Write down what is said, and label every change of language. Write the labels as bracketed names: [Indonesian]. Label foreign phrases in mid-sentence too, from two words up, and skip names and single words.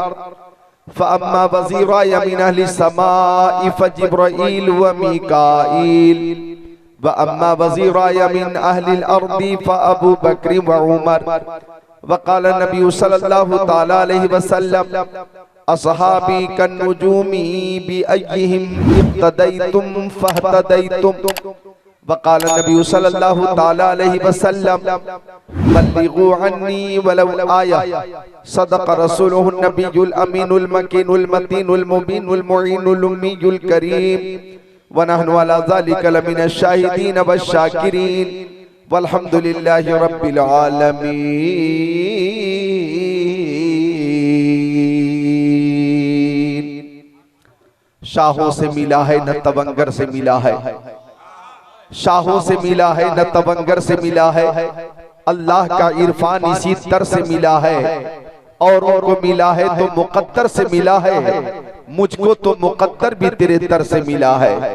[Arabic] فأما وزيراي من أهل السماء فجبرائيل وميكائيل وأما وزيراي من أهل الأرض فأبو بكر وعمر. وقال النبي صلى الله تعالى عليه وسلم أصحابي كالنجوم بأيهم اقتديتم فاهتديتم. وقال النبي صلى الله تعالى عليه وسلم بلغوا عني ولو آية. صدق رسوله النبي الأمين المكين المتين المبين المعين الأمي الكريم ونحن على ذلك لمن الشاهدين والشاكرين والحمد لله رب العالمين. [Hindi] शाहों से मिला है न तवंगर से मिला है, शाहों से मिला है न तवंगर से मिला है। अल्लाह का इरफान इसी तर से मिला है, और उनको मिला है तो मुकद्दर से मिला है। मुझको तो मुकद्दर भी तेरे तर से मिला है।